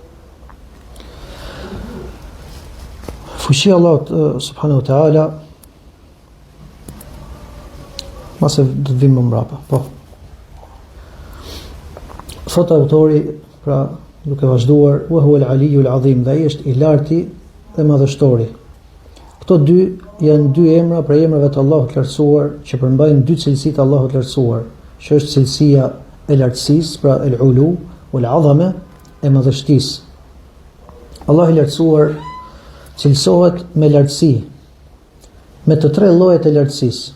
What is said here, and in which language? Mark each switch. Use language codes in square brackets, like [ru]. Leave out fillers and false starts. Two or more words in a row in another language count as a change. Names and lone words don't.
[sq] Fuqia e Allahut [ar] سبحانه وتعالى, [sq] mase do të vim më mbrapa. Po. Thot autori, pra duke vazhduar, [ar] وهو العلي العظيم, [sq] dhe ai është i larti dhe madhështori. Këto dy janë dy emra për emrave të Allahut të lartësuar që përmbajnë dy cilësi të Allahut të lartësuar, që është cilësia e lartësisë, pra [ar] العلو والعظمة, [sq] e madhështisë. Allahu i lartësuar cilësohet me lartësi, me të tre llojet e lartësisë.